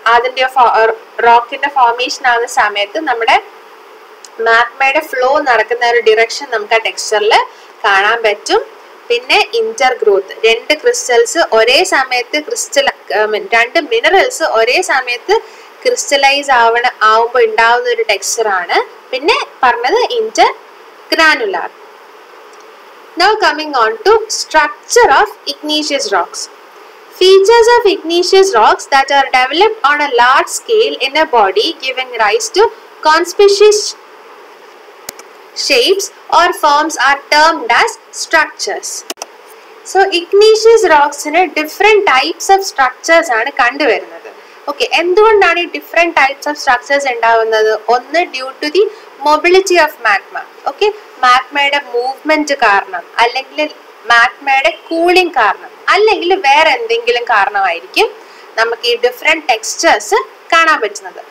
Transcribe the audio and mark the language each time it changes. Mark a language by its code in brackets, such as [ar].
[ml] അതിന്റെ റോക്കിന്റെ ഫോർമേഷൻ ആകുന്ന സമയത്ത് നമ്മുടെ മാഗ്മയുടെ ഫ്ലോ നടക്കുന്ന ഒരു ഡിറക്ഷൻ നമുക്ക് ആ ടെക്സ്ചറിൽ കാണാൻ പറ്റും. പിന്നെ ഇന്റർ ഗ്രോത്ത്, രണ്ട് ക്രിസ്റ്റൽസ് ഒരേ സമയത്ത് രണ്ട് മിനറൽസ് ഒരേ സമയത്ത് ക്രിസ്റ്റലൈസ് ആവുമ്പോൾ ഉണ്ടാവുന്ന ഒരു ടെക്സ്ചർ ആണ്. പിന്നെ പറഞ്ഞത് Inter granular. [en] Now coming on to structure of igneous rocks. Features of igneous rocks that are developed on a large scale in a body giving rise to conspicuous shapes or forms are termed as structures. So igneous rocks in different types of structures [ml] ആണ് കണ്ടുവരുന്നത്. Okay, എന്തുകൊണ്ടാണ് ഈ [en] different types of structures [ml] ഉണ്ടാവുന്നത്? ഒന്ന് [en] Due to the mobility of magma. [ml] Okay, മാഗ്മയുടെ movement കാരണം, അല്ലെങ്കിൽ മാഗ്മയുടെ cooling കാരണം, അല്ലെങ്കിൽ വേറെ എന്തെങ്കിലും കാരണമായിരിക്കും നമുക്ക് ഈ ഡിഫറെന്റ് ടെക്സ്ചേഴ്സ് കാണാൻ പറ്റുന്നത്.